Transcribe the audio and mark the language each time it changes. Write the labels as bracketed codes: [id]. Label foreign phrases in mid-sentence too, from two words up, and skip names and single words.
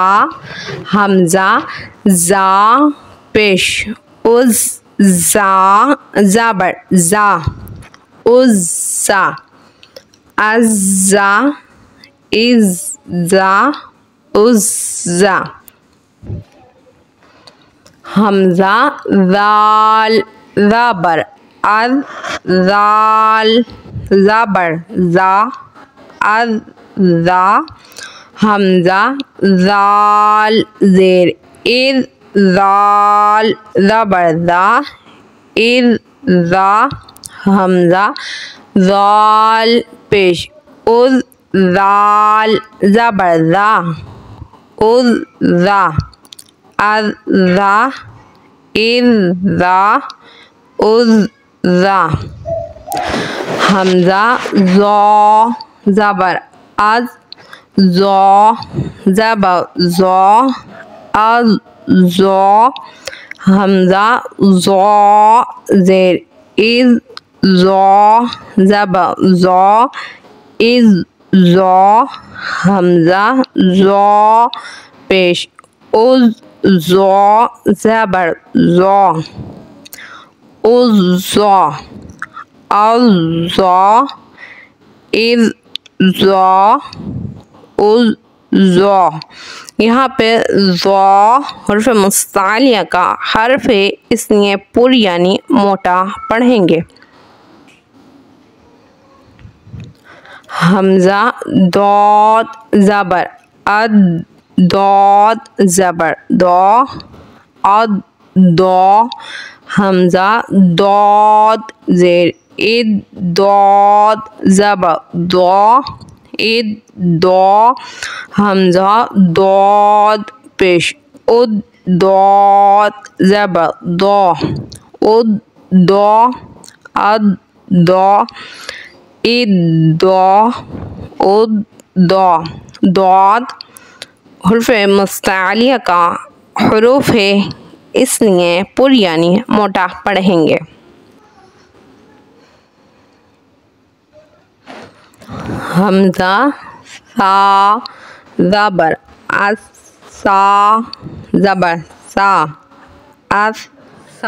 [hi] हमज़ा ज़ा पेश उज़, ज़ा ज़बर ज़ा उज़्ज़ा। अज़्ज़ा इज़्ज़ा उज़्ज़ा। हमज़ा ज़ाल ज़बर अज़, ज़ाल ज़बर ज़ा अज़ ज़ा। हमज़ा ज़ाल ज़ेर इज़, ज़ाल ज़बर ज़ा इज़ ज़ा। हमज़ा ज़ाल पेश उज़, ज़ाल ज़बर ज़ा उज़ ज़ा। अज़्ज़ा इज़्ज़ा उज़्ज़ा। हमज़ा ज़ौ ज़बर अज़, ज़ौ ज़बर ज़ौ अज़ ज़ौ। हमज़ा ज़ौ ज़ेर इज़, ज़ौ ज़बर ज़ौ इज़ ज़ौ। हमज़ा ज़ौ पेश उज़, ज़ौ ज़बर ज़ौ उज़्ज़ौ। अज़्ज़ौ इज़्ज़ौ उज़्ज़ौ। यहाँ पे ज़ौ हर्फ मुस्तालिया का हर्फ है इसलिए पुर यानी मोटा पढ़ेंगे। हमज़ा दौद ज़बर अद, दौद ज़बर दौ अद दौ। हमज़ा दौद ज़ेर इद, दौद ज़बर दौ इद दौ। हमज़ा दौद पेश उद, दौत ज़बर दौ, उद दौ, अद दौ, इद दौ, उद दौ। दौद हुर्फ़ मुस्तअलिया का हुरूफ है, इसलिए पुर यानी मोटा पढ़ेंगे। हमज़ा सा ज़बर अस, सा ज़बर सा, अस सा।